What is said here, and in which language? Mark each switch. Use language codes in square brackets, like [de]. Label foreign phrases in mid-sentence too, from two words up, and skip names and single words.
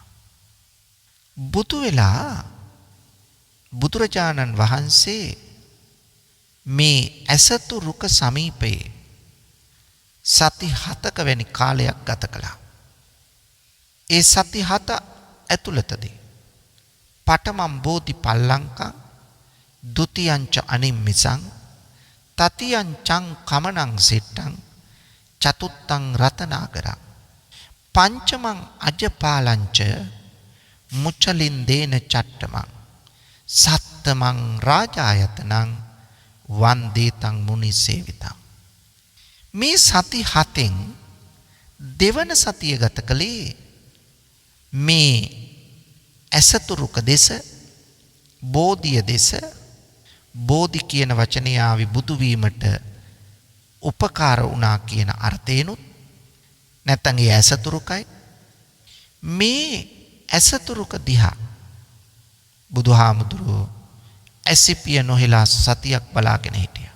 [si] බුදු වෙලා බුදුරජාණන් වහන්සේ මේ ඇසතු රුක සමීපයේ සති 7ක වැනි කාලයක් ගත කළා. ඒ සති 7 ඇතුළතදී [pi] පඨමම් බෝධි පල්ලංකං ဒ ුතියංච අනිම්මිසං තතියං චං කමනං සිට්ටං චතුත්තං රතනාගරං පංචමං අජපාලංච මුචලින්දේන චට්ටමං සත්තමං රාජායතනං වන්දේතං මුනිසේවිතං. [si] මේ සති 7න් දෙවන සතිය ගත කළේ මේ ඇසතුරුක දෙස බෝධිය දෙස බෝධි කියන වචනය ආවි බුදු වීමට උපකාර වුණා කියන අර්ථේනුත් නැත්නම් ඒ ඇසතුරුකයි මේ ඇසතුරුක දිහා බුදුහාමුදුරුවෝ ඇසිපිය නොහෙලා සතියක් බලාගෙන හිටියා.